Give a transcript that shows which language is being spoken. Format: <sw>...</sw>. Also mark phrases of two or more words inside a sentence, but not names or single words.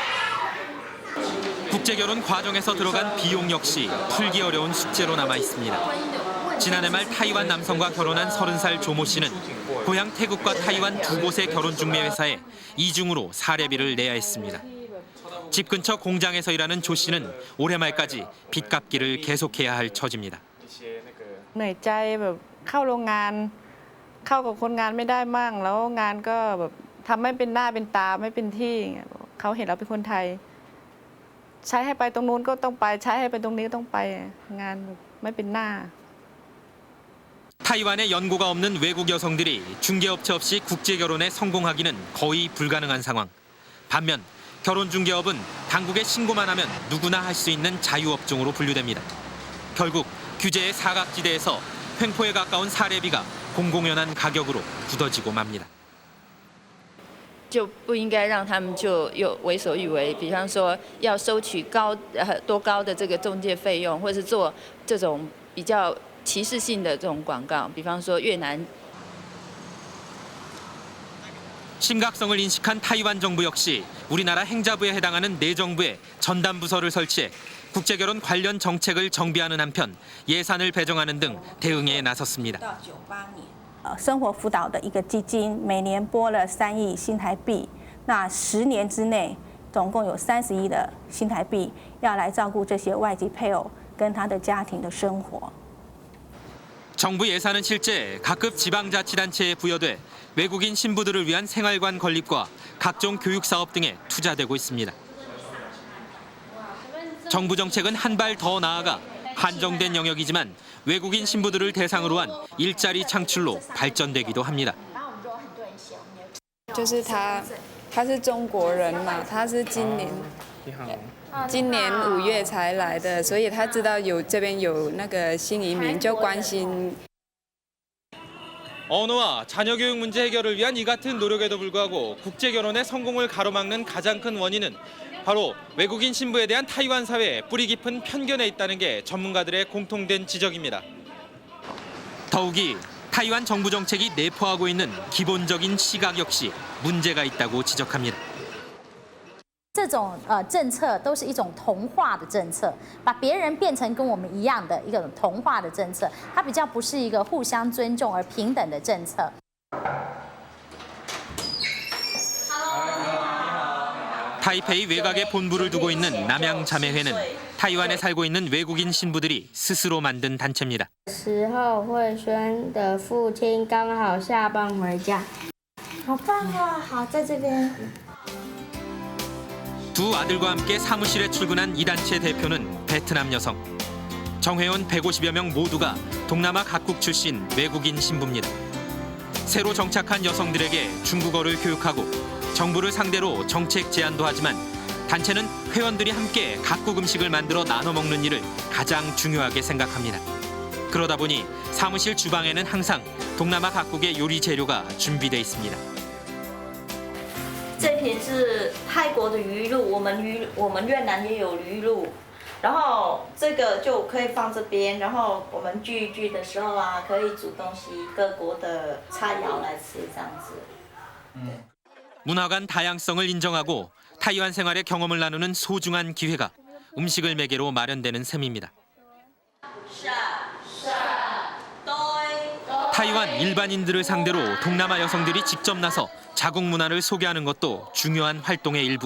<ko>국제 결혼 과정에서 들어간 비용 역시 풀기 어려운 숙제로 남아 있습니다. 지난해 말 타이완 남성과 결혼한 30살 조모 씨는 고향 태국과 타이완 두 곳의 결혼 중매 회사에 이중으로 사례비를 내야 했습니다. 집 근처 공장에서 일하는 조 씨는 올해 말까지 빚 갚기를 계속해야 할 처지입니다.</ko> <th>เหนื่อยใจแบบเข้าโรงงานเข้ากับคนงานไม่ได้มั่งแล้วงานก็แบบทำไม่เป็นหน้าเป็นตาไม่เป็นที่เขาเห็นเราเป็นคนไทยใช้ให้ไปตรงนู้นก็ต้องไปใช้ให้ไปตรงนี้ก็ต้องไปงานไม่เป็นหน้า</th> <ko>타이완에 연고가 없는 외국 여성들이 중개업체 없이 국제 결혼에 성공하기는 거의 불가능한 상황. 반면 결혼 중개업은 당국에 신고만 하면 누구나 할 수 있는 자유업종으로 분류됩니다. 결국 규제의 사각지대에서 횡포에 가까운 사례비가 공공연한 가격으로 굳어지고 맙니다.</ko> <zh>就不应该让他们就有为所欲为，比方说要收取多高的这个中介费用，或是做这种比较歧视性的这种广告，比方说越南。</zh> <ko>심각성을 인식한 타이완 정부 역시 우리나라 행자부에 해당하는 내정부에 전담 부서를 설치해 국제결혼 관련 정책을 정비하는 한편 예산을 배정하는 등 대응에 나섰습니다.</ko> <zh>生活辅导的一个基金，每年拨了3亿新台币，那10年之内总共有30亿的新台币，要来照顾这些外籍配偶跟他的家庭的生活。</zh> <ko>정부 예산은 실제 각급 지방자치단체에 부여돼 외국인 신부들을 위한 생활관 건립과 각종 교육 사업 등에 투자되고 있습니다. 정부 정책은 한 발 더 나아가 한정된 영역이지만 외국인 신부들을 대상으로 한 일자리 창출로 발전되기도 합니다.</ko> <zh>就是他是中国人嘛，他是今年5月才来的，所以他知道这边有那个新移民，就关心。</zh> <ko>언어와 자녀 교육 문제 해결을 위한 이 같은 노력에도 불구하고 국제 결혼의 성공을 가로막는 가장 큰 원인은 바로 외국인 신부에 대한 타이완 사회의 뿌리 깊은 편견에 있다는 게 전문가들의 공통된 지적입니다. 더욱이 타이완 정부 정책이 내포하고 있는 기본적인 시각 역시 문제가 있다고 지적합니다.</ko> <zh>这种政策都是一种同化的政策，把别人变成跟我们一样的一个同化的政策，它比较不是一个互相尊重而平等的政策。</zh> <ko>타이페이 외곽에 본부를 두고 있는 남양자매회는 타이완에 살고 있는 외국인 신부들이 스스로 만든 단체입니다.</ko> <zh>时候慧轩的父亲刚好下班回家，好棒啊！好，在这边。</zh> <ko>두 아들과 함께 사무실에 출근한 이 단체 대표는 베트남 여성. 정회원 150여 명 모두가 동남아 각국 출신 외국인 신부입니다. 새로 정착한 여성들에게 중국어를 교육하고 정부를 상대로 정책 제안도 하지만 단체는 회원들이 함께 각국 음식을 만들어 나눠 먹는 일을 가장 중요하게 생각합니다. 그러다 보니 사무실 주방에는 항상 동남아 각국의 요리 재료가 준비돼 있습니다.</ko> <zh>这瓶是泰国的鱼露，我们越南也有鱼露，然后这个就可以放这边，然后我们聚一聚的时候啊，可以煮东西，各国的菜肴来吃这样子。</zh> <ko>문화 간 다양성을 인정하고 타이완 생활의 경험을 나누는 소중한 기회가 음식을 매개로 마련되는 셈입니다. 타이완 일반인들을 상대로 동남아 여성들이 직접 나서 자국 문화를 소개하는 것도 중요한 활동의 일부.</ko>